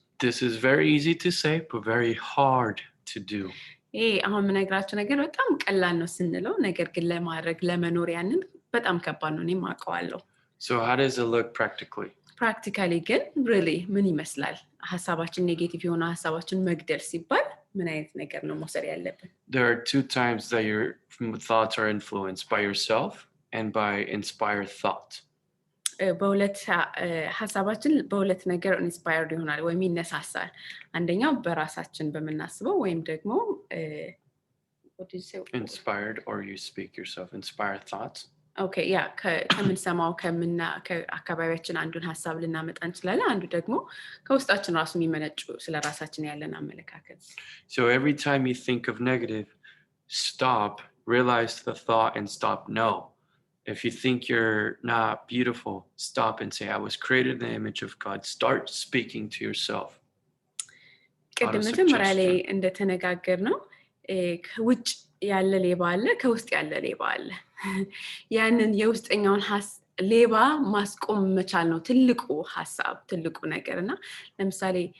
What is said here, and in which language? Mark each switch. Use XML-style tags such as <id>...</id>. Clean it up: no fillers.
<en>This is very easy to say, but very hard to do.</en> <am>አሁን የምነግራቸው ነገር በጣም ቀላል ነው ስንለው፣ ነገር ግን ለማድረግ ለመኖር ያንን በጣም ከባድ ነው። እኔም አውቀዋለሁ።</am> <en>So how does it look practically?</en> <am>ፕራክቲካሊ ግን ሪሊ ምን ይመስላል? ሀሳባችን ኔጌቲቭ የሆነ ሀሳባችን መግደል ሲባል ምን አይነት ነገር ነው መውሰድ ያለብን?</am> <en>There are two times that your thoughts are influenced by yourself and by inspired thought.</en> <am>በሁለት ሀሳባችን በሁለት ነገር ኢንስፓየርድ ይሆናል ወይም ይነሳሳል። አንደኛው በራሳችን በመናስበው ወይም ደግሞ</am> <en>what do you say? Inspired, or you speak yourself, inspired thoughts.</en> <am>Okay, yeah, ከምንሰማው ከአካባቢያችን አንዱን ሀሳብ ልናመጣ እንችላለን። አንዱ ደግሞ ከውስጣችን ራሱ የሚመነጩ ስለ ራሳችን ያለን አመለካከት።</am> <en>So every time you think of negative, stop, realize the thought and stop. No. If you think you're not beautiful, stop and say, I was created in the image of God. Start speaking to yourself.</en> <am>ቅድም መጀመሪያ ላይ እንደተነጋገር ነው ከውጭ ያለ ሌባ አለ፣ ከውስጥ ያለ ሌባ አለ። ያንን የውስጠኛውን ሌባ ማስቆም መቻል ነው ትልቁ ሀሳብ፣ ትልቁ ነገር እና ለምሳሌ</am>